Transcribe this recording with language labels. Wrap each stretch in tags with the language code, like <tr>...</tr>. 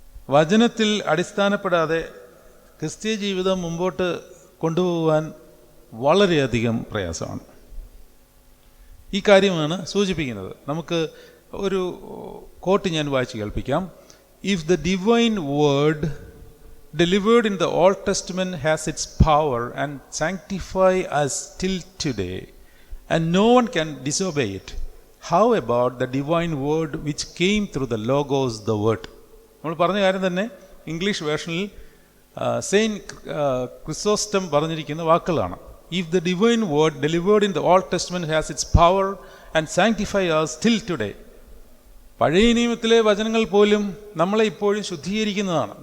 <ml>വചനത്തിൽ അടിസ്ഥാനപ്പെടാതെ ക്രിസ്തീയ ജീവിതം മുമ്പോട്ട് കൊണ്ടുപോകാൻ വളരെയധികം പ്രയാസമാണ്. ഈ കാര്യമാണ് സൂചിപ്പിക്കുന്നത്. നമുക്ക് ഒരു കോട്ട് ഞാൻ വായിച്ച് കേൾപ്പിക്കാം.</ml> <en>If the divine word delivered in the Old Testament has its power and sanctify us till today, and no one can disobey it, how about the divine word which came through the Logos, the word?</en> <ml>നമ്മൾ പറഞ്ഞ കാര്യം തന്നെ English വേർഷനിൽ saint Chrysostom പറഞ്ഞിരിക്കുന്ന വാക്കുകളാണ്.</ml> <en>If the divine word delivered in the Old Testament has its power and sanctify us till today.</en> <ml>പഴയ നിയമത്തിലെ വചനങ്ങൾ പോലും നമ്മളെ ഇപ്പോഴും ശുദ്ധീകരിക്കുന്നതാണ്.</ml>